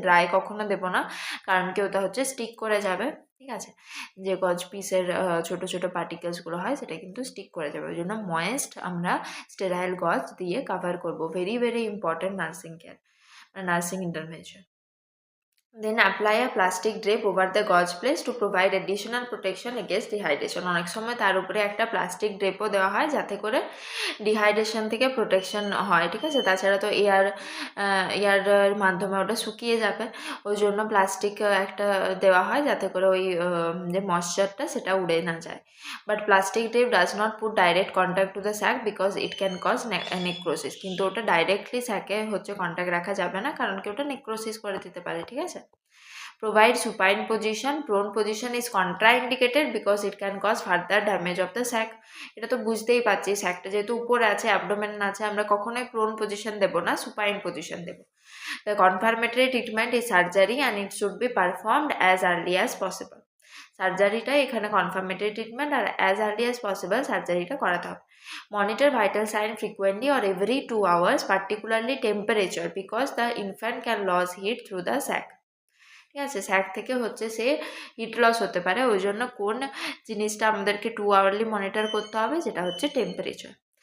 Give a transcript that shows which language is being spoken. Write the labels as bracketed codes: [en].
[bn] Dry কখনো দেবো না, কারণ কি ওটা হচ্ছে স্টিক করে যাবে, ঠিক আছে। যে গজ পিসের ছোটো ছোটো পার্টিকেলসগুলো হয় সেটা কিন্তু স্টিক করে যাবে, ওই জন্য ময়েস্ট আমরা স্টেরাইল গজ দিয়ে কভার করবো। [en] Very very important nursing care, nursing intervention. Then apply a plastic drape over the gauze place to provide additional protection against dehydration. [bn] অনেক সময় তার উপরে একটা প্লাস্টিক ড্রেপও দেওয়া হয় যাতে করে ডিহাইড্রেশন থেকে প্রোটেকশন হয়, ঠিক আছে। তাছাড়া তো এয়ারের মাধ্যমে ওটা শুকিয়ে যাবে, ওই জন্য প্লাস্টিক একটা দেওয়া হয় যাতে করে ওই যে ময়েশ্চারটা সেটা উড়ে না যায়। [en] But plastic drape does not put direct contact to the sac because it can cause necrosis. [bn] কিন্তু ওটা ডাইরেক্টলি স্যাকে হচ্ছে কন্ট্যাক্ট রাখা যাবে না, কারণ কি ওটা নেক্রোসিস করে দিতে পারে, ঠিক আছে। [en] Provide supine position. Prone position is contraindicated because it can cause further damage of the sac. [bn] এটা তো বুঝতেই পারছি, স্যাকটা যেহেতু উপরে আছে, অ্যাবডোমেন আছে, আমরা কখনোই প্রোন পজিশন দেবো না, সুপাইন পজিশন দেবো। [en] The confirmatory treatment is surgery and it should be performed as early as possible. [bn] সার্জারিটা এখানে কনফার্মেটরি ট্রিটমেন্ট, আর অ্যাজ আর্লি অ্যাজ পসিবল সার্জারিটা করাতে হবে। [en] monitor vital sign frequently or every 2 hours, particularly temperature, because the infant can lose heat through the sac, [bn] ঠিক আছে। Sec থেকে হচ্ছে সে heat loss হতে পারে, ওই জন্য কোন জিনিসটা আমাদেরকে 2 hourly মনিটর করতে হবে, যেটা হচ্ছে টেম্পারেচার।